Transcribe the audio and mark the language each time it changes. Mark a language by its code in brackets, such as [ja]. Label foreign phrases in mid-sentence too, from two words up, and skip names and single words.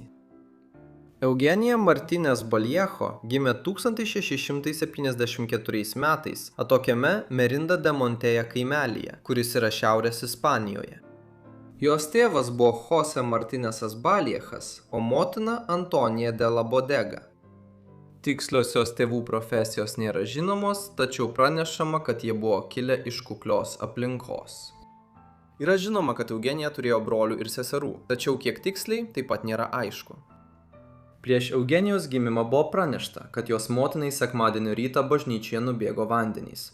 [lt] Eugenija Martinez Vallejo gimė 1674 metais atokiame Merinda de Montella kaimelyje, kuris yra šiaurės Ispanijoje. Jos tėvas buvo José Martínezas Vallejas, o motina Antonija de la Bodega. Tiksliosios tėvų profesijos nėra žinomos, tačiau pranešama, kad jie buvo kilę iš kuklios aplinkos. Yra žinoma, kad Eugenija turėjo brolių ir seserų, tačiau kiek tiksliai taip pat nėra aišku. Prieš Eugenijos gimimą buvo pranešta, kad jos motinai sekmadienio rytą bažnyčioje nubėgo vandenys.